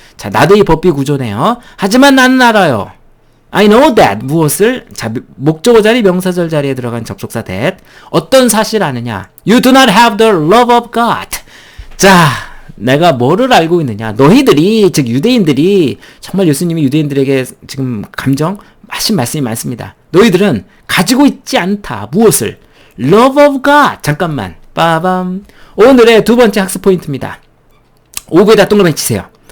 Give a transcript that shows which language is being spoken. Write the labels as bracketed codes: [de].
[ko] 자, 나도의 법비 구조네요. 하지만 나는 알아요. [en] I know that. [ko] 무엇을? 자, 목적어 자리, 명사절 자리에 들어간 접속사 that. 어떤 사실 아느냐? [en] You do not have the love of God. [ko] 자, 내가 뭐를 알고 있느냐? 너희들이, 즉 유대인들이, 정말 예수님이 유대인들에게 지금 하신 말씀이 많습니다. 너희들은 가지고 있지 않다. 무엇을? [en] Love of God. [ko] 잠깐만. 빠밤. 오늘의 두 번째 학습 포인트입니다. 5부에다 동그라미 치세요.